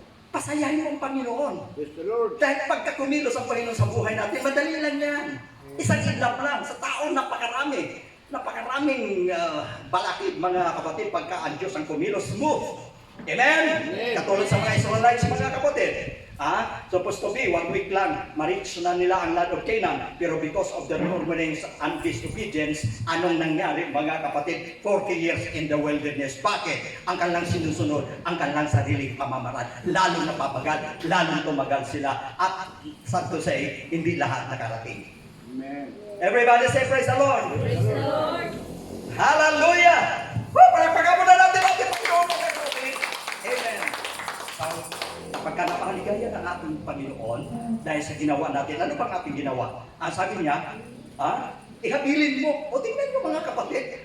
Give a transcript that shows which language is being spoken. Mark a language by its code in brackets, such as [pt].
[tl] Pasayahin mo ang Panginoon. [en] Praise the Lord. [tl] Dahil pagka kumilos ang Panginoon sa buhay natin, madali lang yan. Isang idlap lang. Sa tao, napakarami. Napakaraming balakid, mga kapatid, pagka ang Diyos ang kumilos, move. Amen? Katulad sa mga Israelites, mga kapatid. Supposed to be, 1 week lang, ma-reach na nila ang land of Canaan. [en] Pero because of the murmurings and disobedience, anong nangyari, mga kapatid? [tl] 40 years in the wilderness. Bakit? Ang kanilang sinusunod, ang kanilang sariling pamamaraan. Lalo napapagal, lalo tumagal sila. At, sad to say, hindi lahat nakarating. Amen. [en] Everybody say, praise the Lord. Praise the Lord. Hallelujah! [tl] Palagpagan mo na natin ang Panginoon, mga kapatid. Amen. So, pagka napakaligaya ng ating Panginoon, dahil sa ginawa natin, ano bang ating ginawa? Ang sabi niya, ihabilin mo. O tingnan nyo, mga kapatid.